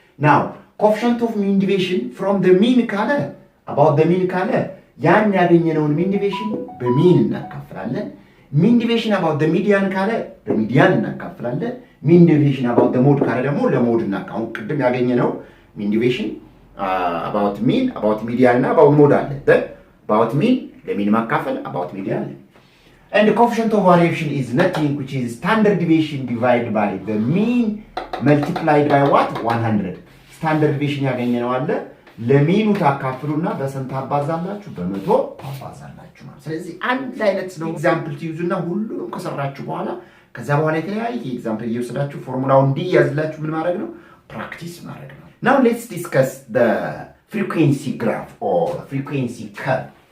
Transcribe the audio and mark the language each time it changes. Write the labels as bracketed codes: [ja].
[en] Now, coefficient of mean deviation from the mean ካለ about the mean ካለ ያን ያገኘነውን mean deviation በmean እናካፍላለን። mean deviation about the median ካለ [am] በሚዲያን እናካፍላለን። [en] mean deviation about the mode ካለ ደግሞ ለሞድ እናካው። ቅድም ያገኘነው mean deviation about mean, about median እና about mode አለ። about mean ለሚን ማካፈል about median አለ። And the coefficient of variation is nothing which is standard deviation divided by the mean multiplied by what? 100. [am] Standard deviation ያገኘነው አለ ለሚኑ ታካፍሉና በስንት አባዛላችሁ? በመቶ አባዛላችሁ ማለት። ስለዚህ አንድ አይነት ነው ኤግዛምፕል ትይዙና ሁሉንም ከሰራችሁ በኋላ ከዛ በኋላ የተለያየ ኤግዛምፕል እየወሰዳችሁ ፎርሙላውን እንዲያዝላችሁ ምን ማድረግ ነው? ፕራክቲስ ማድረግ ነው። [en] Now let's discuss the frequency graph or frequency curve.